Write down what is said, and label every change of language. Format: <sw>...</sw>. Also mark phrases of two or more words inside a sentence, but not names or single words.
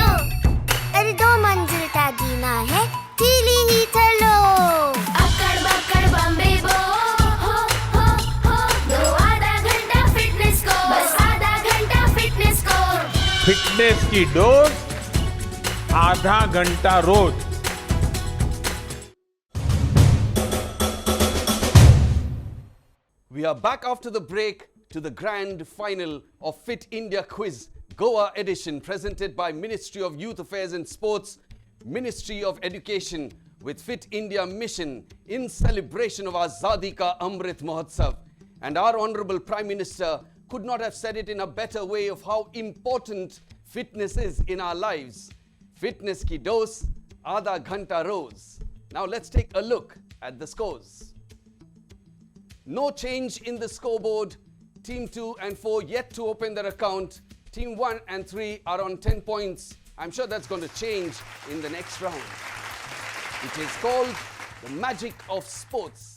<hi>अरे 2 मंजिल का जीना है, ढीली ही चलो। अक्कड़ बक्कड़ बम्बे बो, हो, दो आधा घंटा फिटनेस को। बस आधा घंटा फिटनेस को। फिटनेस की डोज आधा घंटा रोज।</hi> <en>We are back after the break to the grand final of Fit India Quiz Goa edition, presented by Ministry of Youth Affairs and Sports, Ministry of Education, with Fit India Mission in celebration of Azadi Ka Amrit Mahotsav. And our Honorable Prime Minister could not have said it in a better way of how important fitness is in our lives.</en> <hi>फिटनेस की डोज़, आधा घंटा रोज़.</hi> <en>Now let's take a look at the scores. No change in the scoreboard. Team 2 and 4 yet to open their account. Team 1 and 3 are on 10 points. I'm sure that's going to change in the next round. It is called the magic of sports.</en>